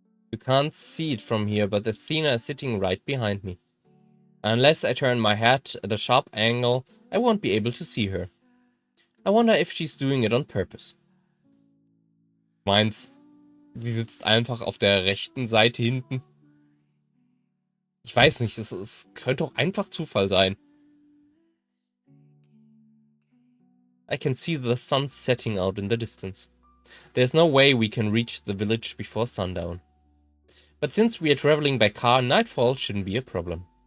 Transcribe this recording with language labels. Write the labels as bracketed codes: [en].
[en] You can't see it from here, but Athena is sitting right behind me. Unless I turn my head at a sharp angle, I won't be able to see her. I wonder if she's doing it on purpose. [de] Meins, sie sitzt einfach auf der rechten Seite hinten. Ich weiß nicht, es könnte auch einfach Zufall sein. [en] I can see the sun setting out in the distance. There's no way we can reach the village before sundown. But since we are traveling by car, nightfall shouldn't be a problem.